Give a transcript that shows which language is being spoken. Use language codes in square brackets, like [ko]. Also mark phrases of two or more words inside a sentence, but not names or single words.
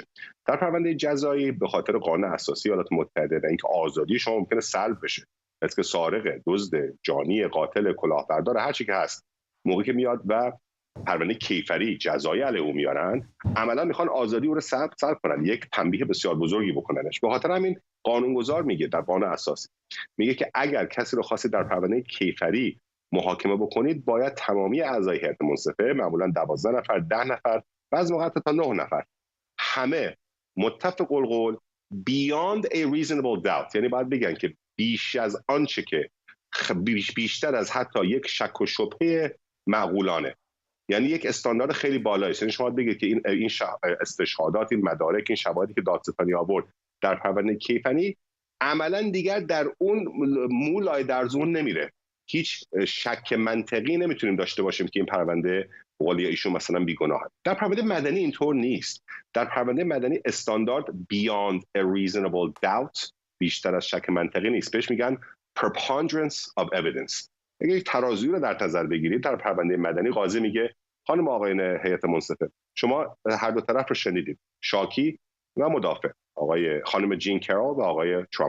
[fa] در پرونده جزایی به خاطر قانون اساسی ایالات متحده و اینکه آزادی شما ممکنه سلب بشه، مثل که سارق، دزد، جانی، قاتل، کلاهبردار، هر چی که هست، موقعی که میاد و پرونده کیفری جزایی علیه او میارن، عملا میخوان آزادی او رو سلب کنن، یک تنبیه بسیار بزرگی بکننش. به خاطر همین قانونگذار میگه در قانون اساسی میگه که اگر کسی رو خواستید در پرونده کیفری محاکمه بکنید، باید تمامی اعضای هیئت منصفه، معمولا 12 نفر، 10 نفر، بعضی موقع تا 9 نفر، همه متفق القول [en] beyond a reasonable doubt، [fa] یعنی باید بگن که بیش از آنچه که بیشتر از حتی یک شک و شبهه معقولانه، یعنی یک استاندارد خیلی بالایی است. یعنی شما بگید که این استشهادات، این مدارک، این شواهدی که دادستانی آورد در پرونده کیفری عملا دیگر در اون مولای درزون نمیره. هیچ شک منطقی نمیتونیم داشته باشیم که این پرونده قول ایشون مثلا بیگناه. در پرونده مدنی اینطور نیست. در پرونده مدنی استاندارد [en] beyond a reasonable doubt، [fa] بیشتر از شک منطقی نیست، بهش میگن [en] preponderance of evidence. [fa] اگه یک ترازویی رو در نظر بگیرید در پرونده مدنی، قاضی میگه خانم آقایان هیئت منصفه، شما هر دو طرف رو شنیدید، شاکی و مدافع، خانم جین کرول و آقای ترامپ.